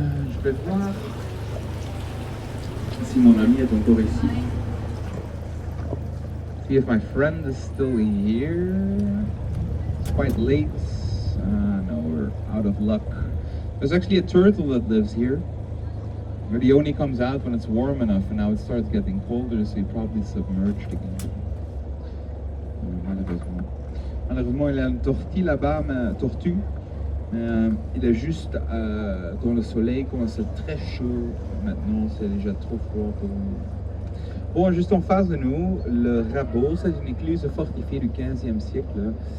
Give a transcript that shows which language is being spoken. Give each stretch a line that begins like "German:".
French: Je vais voir si mon ami est encore ici.
English: See if my friend is still here. It's quite late. No, we're out of luck. There's actually a turtle that lives here. But he only comes out when it's warm enough, and now it starts getting colder, so he probably submerged again.
French: Malheureusement. Malheureusement, il a une tortue là-bas, mais tortue. Il est juste dans le soleil, commence à être très chaud. Maintenant, c'est déjà trop froid pour nous. Bon, juste en face de nous, le Rabot, c'est une écluse fortifiée du 15e siècle.